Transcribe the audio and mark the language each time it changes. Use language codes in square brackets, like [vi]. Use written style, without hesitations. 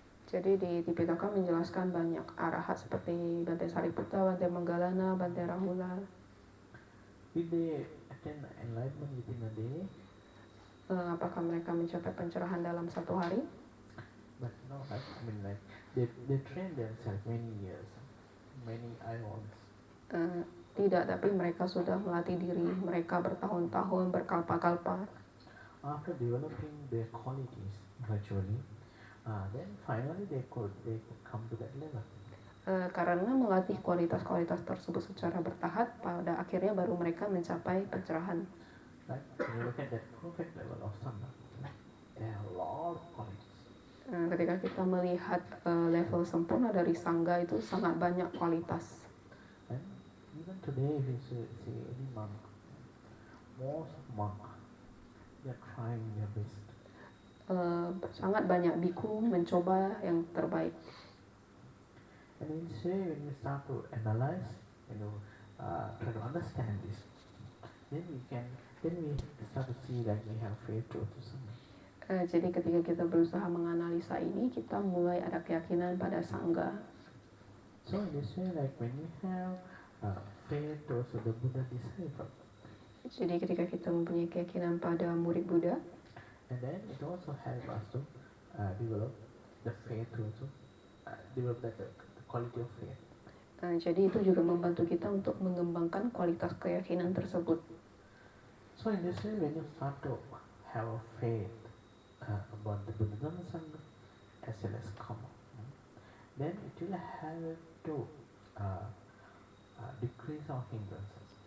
[id] Jadi di Tipitaka menjelaskan banyak arahat seperti Bante Sariputta, Bante Moggallana, Bante Rahula. [en] Will they attain enlightenment within a day? [id] Apakah mereka mencapai pencerahan dalam 1 hari? [en] But no, I mean like they train themselves many years, many ions. [id] Tidak, tapi mereka sudah melatih diri mereka bertahun-tahun, berkalpa-kalpa. [en] After developing their qualities gradually, then finally they could come to that level. [id] Karena melatih kualitas-kualitas tersebut secara bertahap, pada akhirnya baru mereka mencapai pencerahan. [en] Right? When you look at that perfect level of Sangha, there are a lot of qualities. [id] Ketika kita melihat level sempurna dari Sangha itu sangat banyak kualitas. [en] And even today, if you see any monk, most monk, they are trying their best. [id] Sangat banyak biku mencoba yang terbaik. [en] And when you start to analyze, try to understand this, then we start to see that we have faith to Sangha. [id] Jadi ketika kita berusaha menganalisa ini, kita mulai ada keyakinan pada Sangha. [en] So in this way, like when we have faith towards the Buddha disciple. [id] Jadi ketika kita mempunyai keyakinan pada murid Buddha, [en] and then it also helps us to develop the faith also, develop the quality of faith. [id] Jadi itu juga membantu kita untuk mengembangkan kualitas keyakinan tersebut. [en] So in this way, when you start to have a faith about the Buddha Dhamma Sangha as well as karma, then it will help to decrease our hindrances.